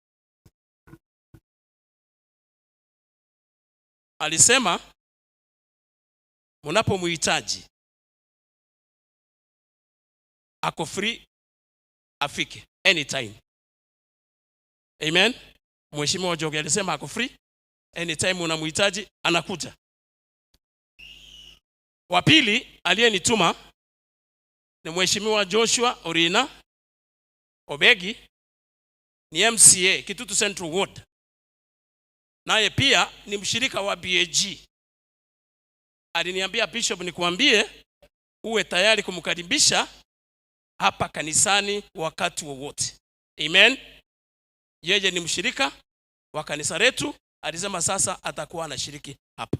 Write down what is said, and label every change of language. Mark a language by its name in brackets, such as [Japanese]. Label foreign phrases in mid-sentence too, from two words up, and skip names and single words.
[Swahili] Alisema mnapomhitaji ako free afike anytime. Amen. Mheshimiwa Jogi alisema ako free anytime unamhitaji anakuja. Wa pili aliyenituma ni Mheshimiwa Joshua Orina Obegi, ni MCA Kitutu Central Ward. Naye pia ni mshirika wa BAG. Aliniambia Bishop nikuambie uwe tayari kumkaribisha hapa kanisani wakati wowote. Amen. Yeye ni mshirika wa kanisa letu. Alisema sasa atakuwa anashiriki hapa.